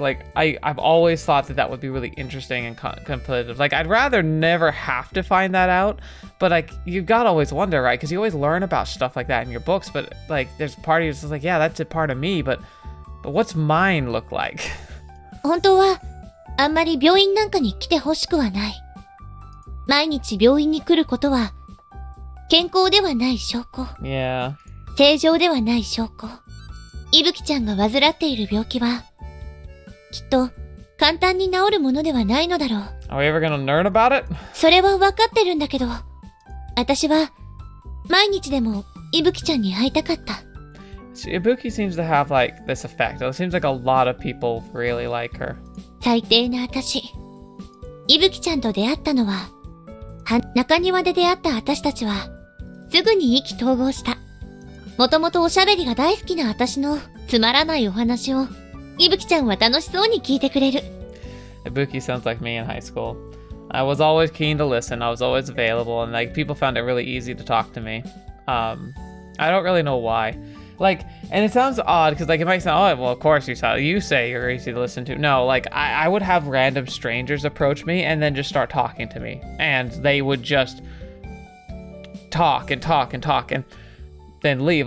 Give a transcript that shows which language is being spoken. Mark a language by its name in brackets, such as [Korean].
[English] Like I've always thought that would be really interesting and contemplative. Like I'd rather never have to find that out, but like you gotta always wonder, right? Because you always learn about stuff like that in your books, but like there's part of you that's like, yeah, that's a part of me, but what's mine look like? [Japanese] 本当はあんまり病院なんかに来てほしくはない。毎日病院に来ることは健康ではない証拠。 [English] Yeah. [Japanese] 正常ではない証拠。いぶきちゃんが患っている病気はきっと簡単に治るものではないのだろう。 [English] Are we ever gonna learn about it? [Japanese] それは分かってるんだけど、私は毎日でもいぶきちゃんに会いたかった。 [English] Ibuki seems to have like this effect. It seems like a lot of people really like her. [Japanese] 最低な私。いぶきちゃんと出会ったのは、中庭で出会った私たちは、すぐに意気投合した。もともとおしゃべりが大好きな私のつまらないお話を、いぶきちゃんは楽しそうに聞いてくれる。 [English] Ibuki sounds like me in high school. I was always keen to listen. I was always available, and like people found it really easy to talk to me. I don't really know why. Like, and it sounds odd because like it might sound, oh, well, of course you say you're easy to listen to. No, like I would have random strangers approach me and then just start talking to me, and they would just talk and then leave.